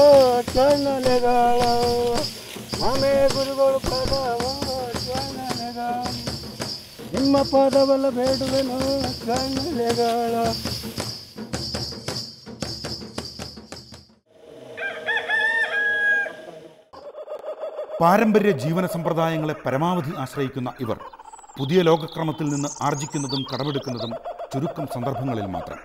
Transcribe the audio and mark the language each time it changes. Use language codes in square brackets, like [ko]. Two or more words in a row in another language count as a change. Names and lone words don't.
[kn] ಚನ್ನಲೆಗಳ ಮಾಮೆ ಗುರುಗಳು ಪದವೋ ಚನ್ನಲೆಗಳ ನಿಮ್ಮ ಪದವಲ್ಲ ಬೇಡುವೆನು ಚನ್ನಲೆಗಳ. [ml] പാരമ്പര്യ ജീവന സമ്പ്രദായങ്ങളെ പരമാവധി ആശ്രയിക്കുന്ന ഇവർ പുതിയ ലോകക്രമത്തിൽ നിന്ന് ആർജിക്കുന്നതും കടമെടുക്കുന്നതും ചുരുക്കം സന്ദർഭങ്ങളിൽ മാത്രം.